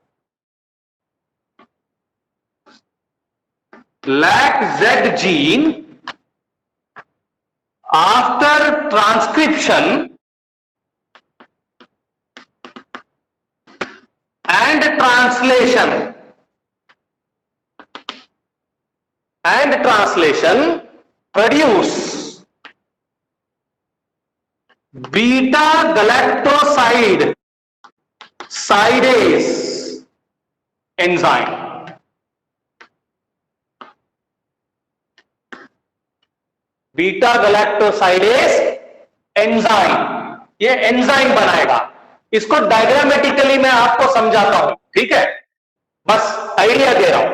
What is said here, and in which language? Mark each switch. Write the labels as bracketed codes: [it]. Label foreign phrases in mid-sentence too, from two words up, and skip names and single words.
[en] lac Z gene after transcription and translation produce beta galactoside sidase enzyme। beta galactosidase enzyme, [hi] ये एंजाइम बनाएगा। इसको डायग्रामेटिकली मैं आपको समझाता हूं, ठीक है, बस आइडिया दे रहा हूं।